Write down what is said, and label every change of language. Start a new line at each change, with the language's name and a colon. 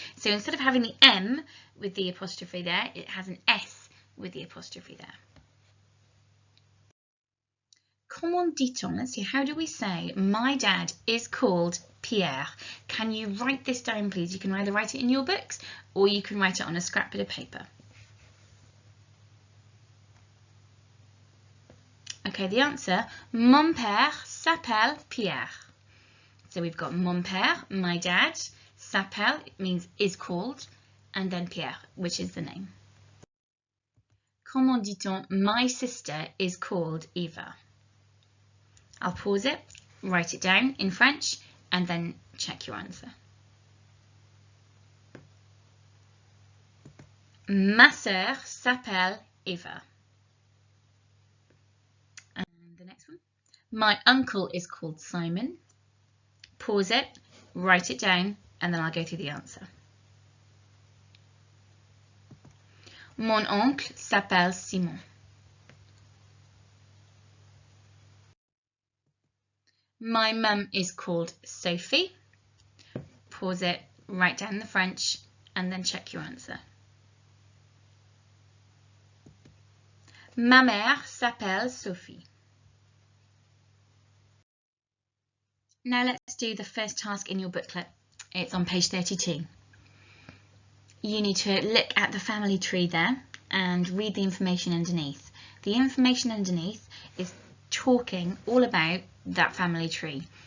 English: So instead of having the M with the apostrophe there, it has an S with the apostrophe there. Comment dit-on? Let's see, how do we say my dad is called Pierre? Can you write this down, please? You can either write it in your books or you can write it on a scrap bit of paper. Okay, the answer, mon père s'appelle Pierre. So we've got mon père, my dad, s'appelle, it means is called, and then Pierre, which is the name. Comment dit-on? My sister is called Eva. I'll pause it, write it down in French, and then check your answer.
French: Ma sœur s'appelle Eva.
English: And the next one. My uncle is called Simon. Pause it, write it down, and then I'll go through the answer.
French: Mon oncle s'appelle Simon.
English: My mum is called Sophie. Pause it, write down the French, and then check your answer.
French: Ma mère s'appelle Sophie.
English: Now let's do the first task in your booklet. It's on page 32. You need to look at the family tree there and read the information underneath. The information underneath is talking all about that family tree.